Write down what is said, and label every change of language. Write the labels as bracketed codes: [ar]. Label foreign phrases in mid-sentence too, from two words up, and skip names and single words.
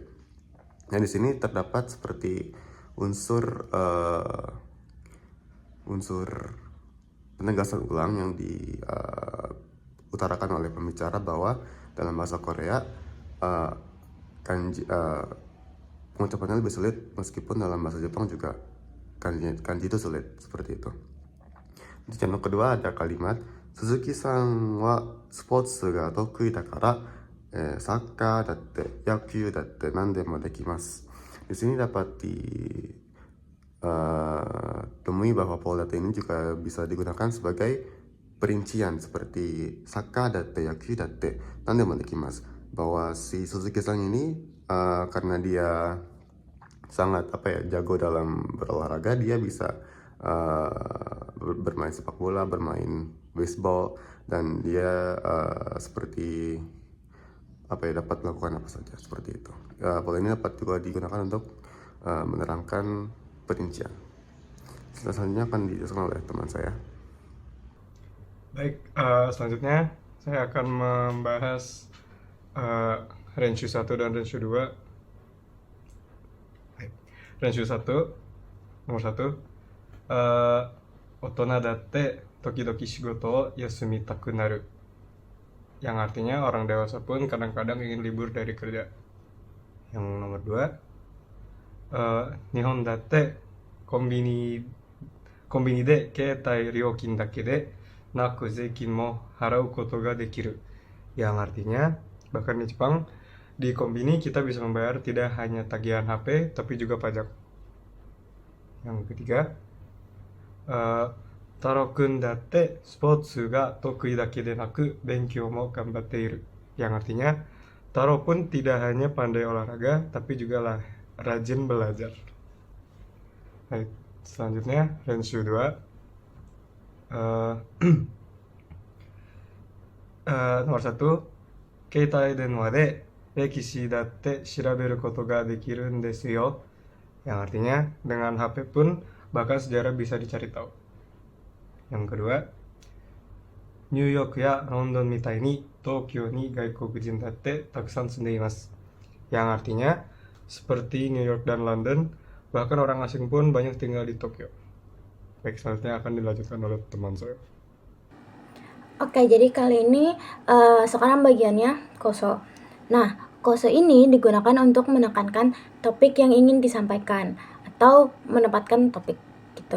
[id] Nah, di sini terdapat seperti unsur penegasan ulang yang diutarakan oleh pembicara bahwa dalam bahasa Korea kanji pengucapannya lebih sulit, meskipun dalam bahasa Jepang juga kanji itu sulit, seperti itu. Di contoh kedua ada kalimat [ja] 鈴木さんはスポーツが得意だからサッカーだって野球だってなんでもできます. [id] Di sini dapat ditemui bahwa pola date ini juga bisa digunakan sebagai perincian seperti [ja] サッカーだって野球だってなんでもできます, [id] bahwa si Suzuki-san ini karena dia sangat jago dalam berolahraga, dia bisa bermain sepak bola, bermain baseball, dan dia seperti dapat melakukan apa saja, seperti itu. Pola ini dapat juga digunakan untuk menerangkan perincian. Selanjutnya akan dijelaskan oleh teman saya. Baik, selanjutnya saya akan membahas Renshu 1 dan Renshu 2. Renshu 1, nomor 1. [ja] 大人だって時々仕事を休みたくなる. [id] Yang artinya orang dewasa pun kadang-kadang ingin libur dari kerja. Yang nomor 2. [ja] 日本だってコンビニで携帯料金だけでなく税金も払うことができる. [id] Yang artinya bahkan di Jepang, di kombini kita bisa membayar tidak hanya tagihan HP tapi juga pajak. Yang ketiga, [ja] 太郎くんだってスポーツが得意だけでなく勉強も頑張っている. [id] Yang artinya Taro pun tidak hanya pandai olahraga tapi juga rajin belajar. Baik, selanjutnya Renshu 2. Nomor 1. [ja] 携帯電話で歴史だって調べることができるですよ. [id] Yang artinya dengan HP pun bahkan sejarah bisa dicari tahu. Yang kedua, [ja] ニューヨークやロンドンみたいに東京に外国人だってたくさん住んでいます. [id] Yang artinya seperti New York dan London, bahkan orang asing pun banyak tinggal di Tokyo. Baik, selanjutnya akan dilanjutkan oleh teman saya. Oke, jadi kali ini sekarang bagiannya koso. Nah, koso ini digunakan untuk menekankan topik yang ingin disampaikan atau menempatkan topik gitu.